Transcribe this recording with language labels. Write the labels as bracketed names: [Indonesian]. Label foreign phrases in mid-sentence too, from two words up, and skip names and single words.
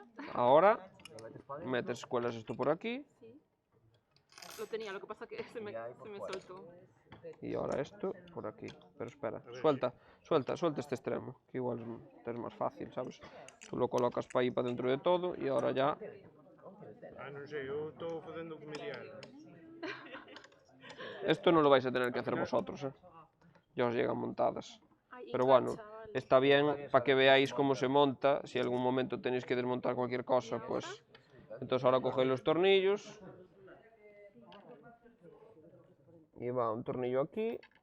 [Spanish] Ahora metes, cuelas esto por aquí. Sí. Lo tenía, lo que pasa que se me soltó. Y ahora esto por aquí. Pero espera, suelta este extremo, que igual es más fácil, ¿sabes? Tú lo colocas para ahí, para dentro de todo, y ahora ya... Ah, [Galician] non sei, eu estou facendo o que me diaron. [Spanish] Esto no lo vais a tener que hacer vosotros, ¿eh? Ya os llegan montadas. Ay, Pero bueno, engancha, vale. está bien para que veáis cómo se monta. Si en algún momento tenéis que desmontar cualquier cosa, pues... Entonces ahora cogéis los tornillos. Y va un tornillo aquí.